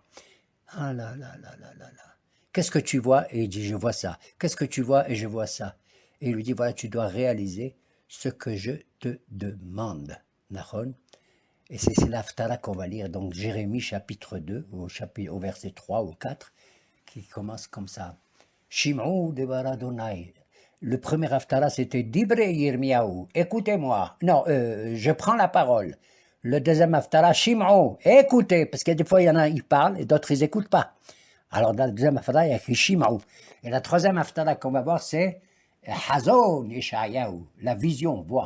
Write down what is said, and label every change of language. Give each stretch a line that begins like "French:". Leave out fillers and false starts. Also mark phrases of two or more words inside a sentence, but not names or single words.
French: Ah là là là là là là. Qu'est-ce que tu vois? Et il dit, je vois ça. Qu'est-ce que tu vois? Et je vois ça. Et il lui dit, voilà, tu dois réaliser ce que je te demande. Nahon. Et c'est l'Haftara qu'on va lire, donc Jérémie chapitre 2, au verset 3 ou 4, qui commence comme ça.
Hebrew: שמעו דבר אדוני.
French: Le premier Haftara, c'était
Hebrew: דברי ירמיהו,
French: écoutez-moi. Non, je prends la parole. Le deuxième Haftara, Shim'ou, écoutez, parce que des fois, il y en a, ils parlent, et d'autres, ils n'écoutent pas. Alors, dans le deuxième Haftara, il y a écrit Shim'ou. Et la troisième Haftara qu'on va voir, c'est
Hebrew: חזון ישעיהו,
French: la vision, voix.